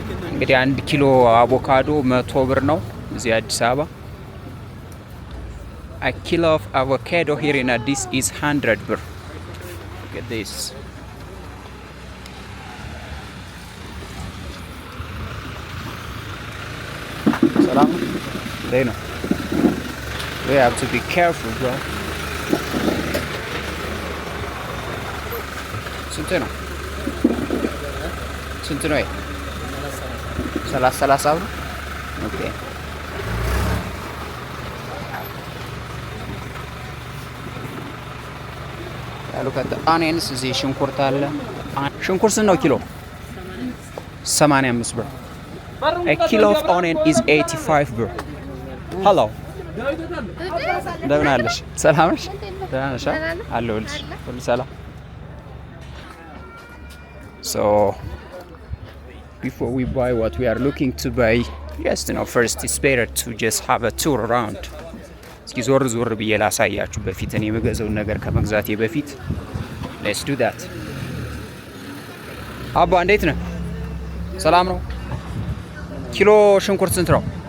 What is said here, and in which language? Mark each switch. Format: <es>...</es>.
<am>እንግዲህ 1 ኪሎ አቮካዶ 100 ብር ነው እዚህ አዲስ አበባ.</am> <en>A kilo of avocado here in Addis is 100 birr. Look at this. Salam. They know. We have to be careful, bro.</en> <am>ስንት ነው? ስንት ነው? 30 ብር። ኦኬ</am> <en>look at the onions.</en> <am>እዚህ ሽንኩርት አለ። ሽንኩርት ስንት ነው ኪሎ?</am> <en>85 ብር. A kilo of onion is 85 birr. Hello.</en> <am>እንደምን አለሽ? ሰላም ነሽ? ደህና ነሽ? አለሁልሽ። ሁሉ ሰላም?</am> <en>So before we buy what we are looking to buy, just first it's better to just have a tour around.</en> <am>እስኪ ዞር ዞር ብዬ ላሳያችሁ በፊት እኔ የምገዛውን ነገር ከመግዛቴ በፊት</am> <en>let's do that።</en> <am>አባ እንዴት ነህ? ሰላም ነው? ኪሎ ሽንኩርት ስንት ነው?</am>